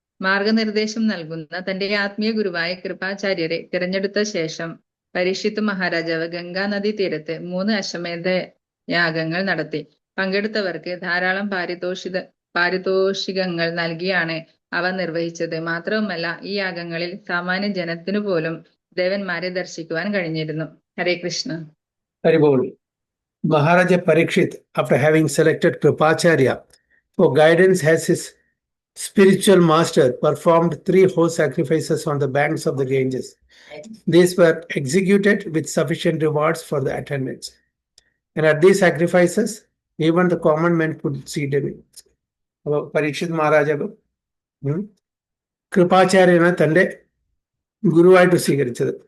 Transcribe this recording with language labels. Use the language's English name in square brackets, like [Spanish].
[Malayalam] മാർഗനിർദ്ദേശം നൽകുന്ന തന്റെ ആത്മീയ ഗുരുവായ കൃപാചാര്യരെ തിരഞ്ഞെടുത്ത ശേഷം പരീക്ഷിത്ത് മഹാരാജാവ് ഗംഗാ നദീ തീരത്ത് 3 അശ്വമേധ യാഗങ്ങൾ നടത്തി. പങ്കെടുത്തവർക്ക് ധാരാളം പാരിതോഷികങ്ങൾ നൽകിയാണ് അവ നിർവഹിച്ചത്. മാത്രവുമല്ല, ഈ യാഗങ്ങളിൽ സാമാന്യ ജനത്തിനു പോലും ദേവന്മാരെ ദർശിക്കുവാൻ കഴിഞ്ഞിരുന്നു. ഹരേ Krishna. ഹരിബോൾ. [English] Maharaja Parikshit, after having selected Kripacharya for guidance, has his spiritual master performed 3 whole sacrifices on the banks of the Ganges. These were executed with sufficient rewards for the attendants. And at these sacrifices, even the common men could see divinity. [Malayalam] Parikshit Maharaja കൃപാചാര്യനെ തന്റെ ഗുരുവായിട്ട് സ്വീകരിച്ചത്.